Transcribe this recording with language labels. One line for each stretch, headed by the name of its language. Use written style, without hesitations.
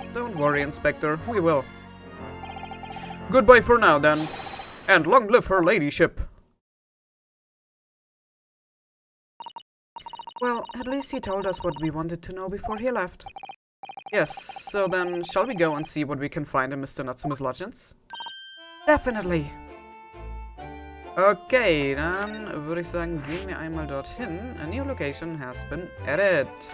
English: Don't worry, Inspector, we will. Goodbye for now, then. And long live her ladyship. Well, at least he told us what we wanted to know before he left. Yes, so then, shall we go and see what we can find in Mr. Natsume's lodgings? Definitely.
German: Okay, dann würde ich sagen, gehen wir einmal dorthin.
English: A new location has been added.